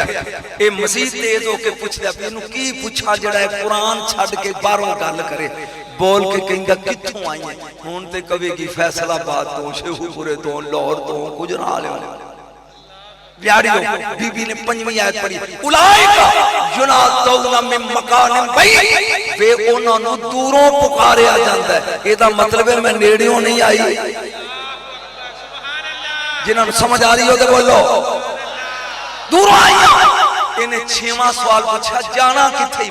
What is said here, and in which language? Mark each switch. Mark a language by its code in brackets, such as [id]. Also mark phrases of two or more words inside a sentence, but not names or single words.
[pa] یہ مزید تیز ہو کے پچھدا بھی اینوں کی پچھا جیہڑا قرآن چھڈ کے باہروں گل کرے. بول کے کہندا کتھوں آئی ہے؟ ہن تے کہوے گی فیصل آباد توں، شیخوپورے توں، لاہور توں، گجرال. بی بی نے 5ویں آیت پڑھی, [ar] أولئك ينادون من مكان بعيد. [pa] وے اونہاں نوں دوروں پکاریا جاندا ہے۔ ایدا مطلب ہے میں نیڑیوں نہیں آئی. جنہاں نوں سمجھ آ رہی ہو تو بولو، دوروں آئی. انہیں 6واں سوال پچھا، جانا کتھے?